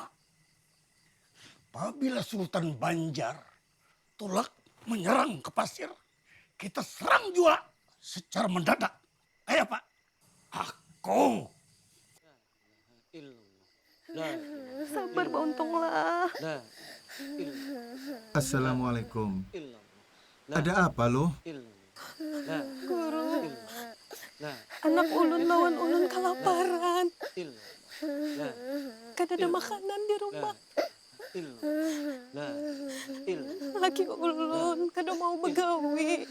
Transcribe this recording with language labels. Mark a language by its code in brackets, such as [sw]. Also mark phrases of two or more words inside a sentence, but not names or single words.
[id] Apabila Sultan Banjar tolak menyerang ke pasir, kita serang juga secara mendadak. Ayo Pak. Aku. Sabar Bauntonglah. Assalamualaikum. Ada apa lo? [bjn] Guru, anak ulun lawan ulun kelaparan. Kada ada makanan di rumah. Laki ulun kada mau begawi.